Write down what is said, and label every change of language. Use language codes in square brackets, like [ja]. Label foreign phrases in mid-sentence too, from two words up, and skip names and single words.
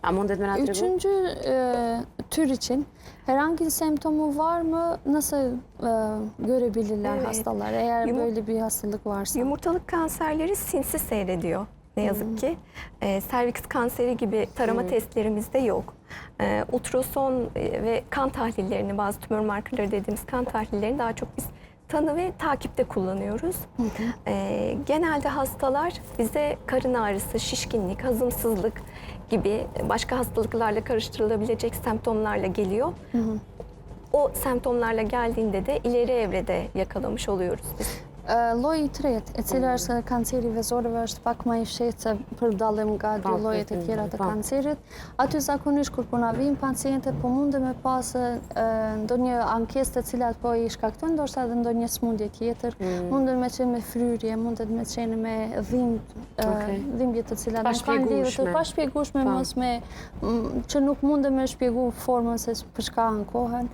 [sq] A mundet me nga të regu? [tr] Üçüncü tür için herhangi semptomu var mı? Nasıl görebilirler hastalar eğer böyle bir hastalık varsa? Yumurtalık kanserleri sinsi seyrediyor ne yazık ki. Serviks kanseri gibi tarama testlerimizde yok. Ultrason ve kan tahlillerini, bazı tümör markerları dediğimiz kan tahlillerini daha çok biz tanı ve takipte kullanıyoruz. Genelde hastalar bize karın ağrısı, şişkinlik, hazımsızlık gibi başka hastalıklarla karıştırılabilecek semptomlarla geliyor. O semptomlarla geldiğinde de ileri evrede yakalamış oluyoruz biz. [sq] Lloji i tretë, e cila është kanceri vezorëve, është pak më i fshehtë se për dallim nga dy llojet e tjera të kancerit. Aty zakonisht kur po na vijnë pacientët, po mundë me pas ndonjë ankesë të cilat po i shkaktojnë ndoshta edhe ndonjë smundje tjetër, mundet me qenë me fryrje, mundet me qenë me dhimbje të cilat nuk kanë lidhje të pashpjegueshme, mos me që nuk mundet me shpjegu formën se për çka ankohen.